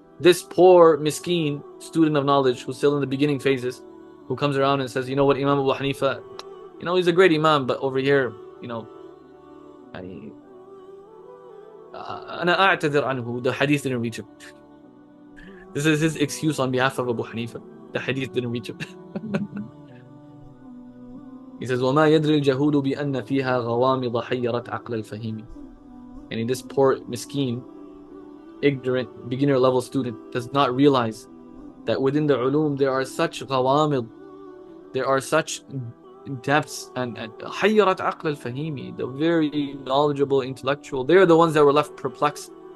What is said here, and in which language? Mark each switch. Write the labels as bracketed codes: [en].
[en] This poor, miskeen student of knowledge who's still in the beginning phases, who comes around and says, you know what, Imam Abu Hanifa, you know, he's a great Imam, but over here, you know, [ar] أنا أعتذر عنه, [en] the hadith didn't reach him. This is his excuse on behalf of Abu Hanifa. The hadith didn't reach him. He says, [ar] وَمَا يَدْرِي الْجَهُودُ بِأَنَّ فِيهَا غَوَامِضَ حَيَّرَتْ عَقْلَ الْفَهِيمِ. [en] And in this poor, miskeen, ignorant, beginner level student does not realize that within the ulum there are such ghawamid, there are such depths, and [ar] حَيَّرَتْ عَقْلَ الْفَهِيمِ, [en] the very knowledgeable intellectual, they're the ones that were left perplexed.